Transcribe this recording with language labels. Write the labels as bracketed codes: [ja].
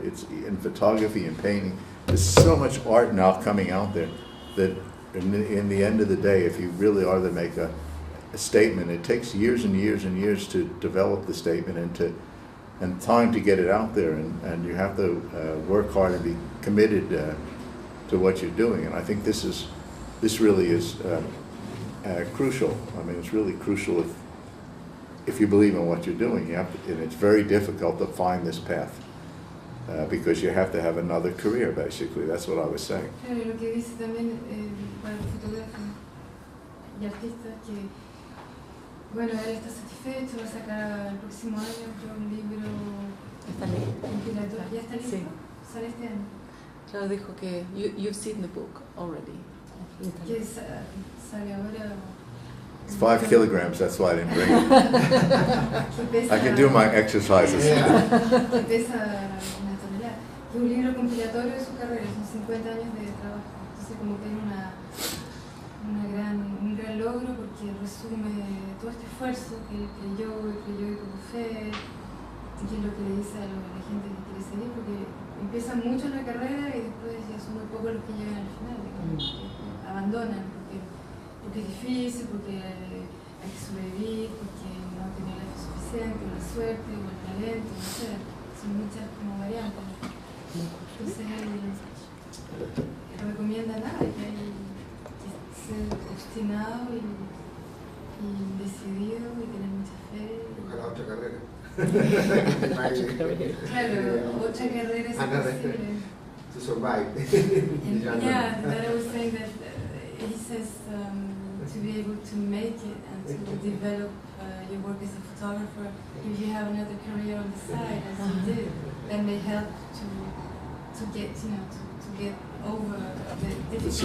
[en] It's in photography and painting. There's so much art now coming out there that in the end of the day, if you really are to make a statement, it takes years and years and years to develop the statement and time to get it out there, and you have to work hard and be committed to what you're doing. And I think this really is crucial. I mean, it's really crucial if you believe in what you're doing, you have to, and it's very difficult to find this path because you have to have another career, basically. That's what I was saying. [es] Claro, lo que dice también para el fotógrafo y artista que, bueno, él está satisfecho, va a sacar el próximo año un libro compilatorio. ¿Ya está listo? Sí. Sale este año. Claro, dijo que [en] you've seen the book already. [es] Que sale ahora. [en] It's 5 kilograms, that's why I didn't bring it. I can do my exercises. [es] Que pesa una tonelada. Que es un libro compilatorio de su carrera, son 50 años de trabajo. Entonces como que hay un gran logro porque resume todo este esfuerzo que él creyó y tuvo fe, y que es lo que le dice a la gente que quiere seguir, porque empiezan mucho en la carrera y después ya son muy pocos los que llegan al final, digamos, que abandonan porque es difícil, porque hay que sobrevivir, porque no tiene la fe suficiente, o la suerte, o el talento, no sé, son muchas como variantes. Entonces él recomienda nada, que hay que ser obstinado y decidido y tener mucha fe. Ojalá otra carrera. Claro, otra carrera es posible. [en] To survive. Yeah, that I was saying that he says to be able to make it and to develop your work as a photographer, if you have another career on the side, as you did, that may help to get, to get over the difficulties.